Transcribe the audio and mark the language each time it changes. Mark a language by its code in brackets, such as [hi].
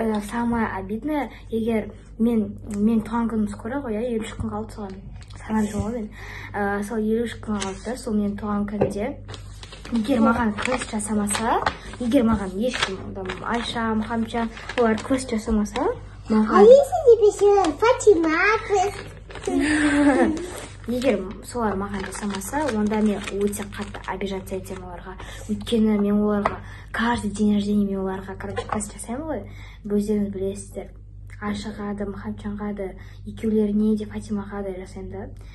[ru] Самое обидное, [kk] егер мен туған күнім скоро ғой, 53 күн қалды соған. Санады ғой мен. Сол 53 күн қалды, сол мен туған күнде. Егер маған көз жасамаса, егер маған ешкім, Айша, Мухаммеджан, олар көз жасамаса, [ru] А если тебе сегодня Фатима көз? [kk] Егер солар маған жасамаса, онда мен өте қатты обижаться етемін оларға. Өйткені мен оларға [ru] каждый день рождения [kk] мен оларға, короче, көз жасаймын ғой. Өздеріңіз білесіздер. Айшаға да, Мухаммеджанға да, екеулеріне де, Фатимаға да жасаймын да.